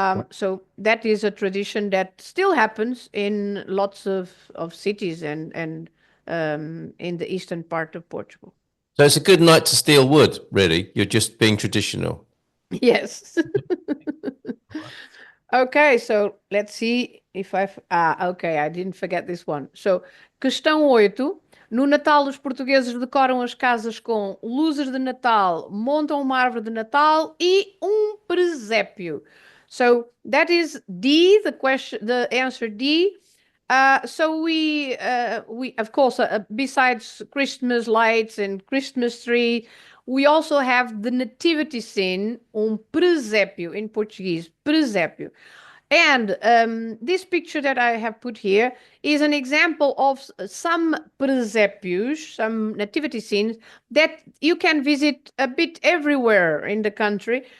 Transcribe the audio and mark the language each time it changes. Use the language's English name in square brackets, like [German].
[English] So that is a tradition that still happens in lots of cities and in the eastern part of Portugal. So it's a good night to steal wood, really. You're just being traditional. Yes. Okay, so let's see if okay, I didn't forget this one. [Portuguese] So, questão 8. No Natal, os portugueses decoram as casas com luzes de Natal, montam uma árvore de Natal e presépio. [English] So that is D, the answer D. So we of course, besides Christmas lights and Christmas tree, we also have the nativity scene, presépio in Portuguese, presépio. And this picture that I have put here is an example of some presépios, some nativity scenes that you can visit a bit everywhere in the country.